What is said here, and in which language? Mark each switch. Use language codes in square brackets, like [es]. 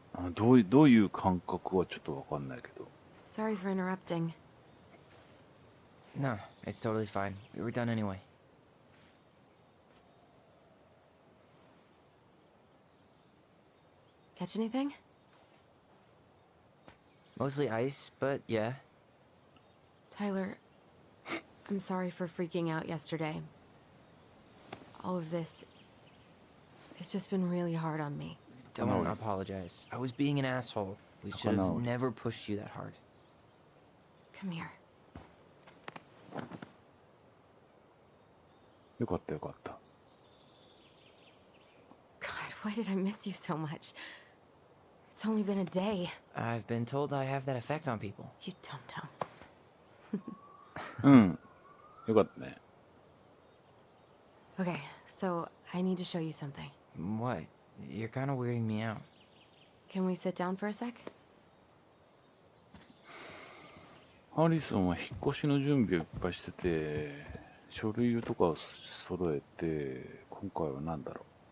[ja] どういう感覚はちょっとわかんないけど。 [en] Sorry for interrupting. No, it's totally fine. We were done anyway. Catch anything? Mostly ice, but yeah. Tyler, I'm sorry for freaking out yesterday. All of this, it's just been really hard on me. Don't No. apologize. I was being an asshole. We should No. have never pushed you that hard. Come here. [ja] よかったよかった。 [en] God, why did I miss you so much? It's only been a day. I've been told I have that effect on people. You dum-dum. [ja] うん。よかったね。 [en] Okay, so I need to show you something. What? You're kind of weirding me out. Can we sit down for a sec? [ja] ハリソンは引っ越しの準備をいっぱいしてて、書類とかを揃えて、今回は何だろ